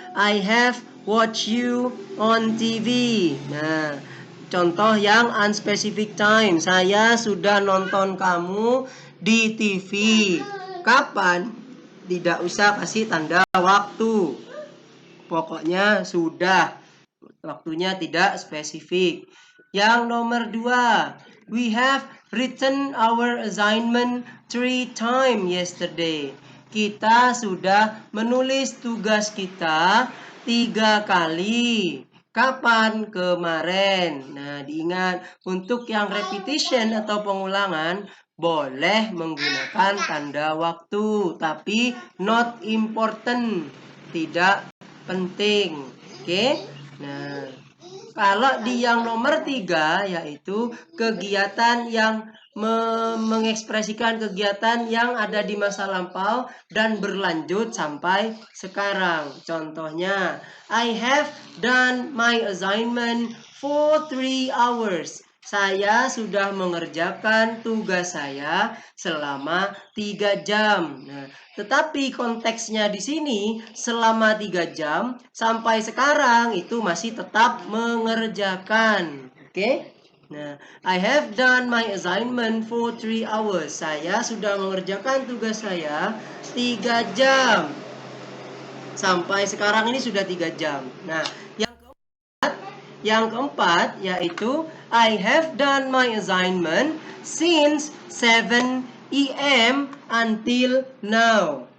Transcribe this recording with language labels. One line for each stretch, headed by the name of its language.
English: I have watched you on TV.
Indonesian: Nah, contoh yang unspecific time. Saya sudah nonton kamu di TV. Kapan? Tidak usah kasih tanda waktu. Pokoknya sudah. Waktunya tidak spesifik. Yang nomor 2,
English: we have written our assignment 3 times yesterday.
Indonesian: Kita sudah menulis tugas kita 3 kali. Kapan? Kemarin. Nah, diingat, untuk yang repetition atau pengulangan boleh menggunakan tanda waktu, tapi
English: not important,
Indonesian: tidak penting. Oke? Nah, Kalau di yang nomor 3 yaitu kegiatan yang mengekspresikan kegiatan yang ada di masa lampau dan berlanjut sampai sekarang. Contohnya,
English: I have done my assignment for 3 hours.
Indonesian: Saya sudah mengerjakan tugas saya selama 3 jam. Nah, tetapi konteksnya di sini selama 3 jam sampai sekarang itu masih tetap mengerjakan. Oke?
English: Nah, I have done my assignment for 3 hours.
Indonesian: Saya sudah mengerjakan tugas saya 3 jam. Sampai sekarang ini sudah 3 jam. Nah, yang keempat yaitu
English: I have done my assignment since 7 AM until now.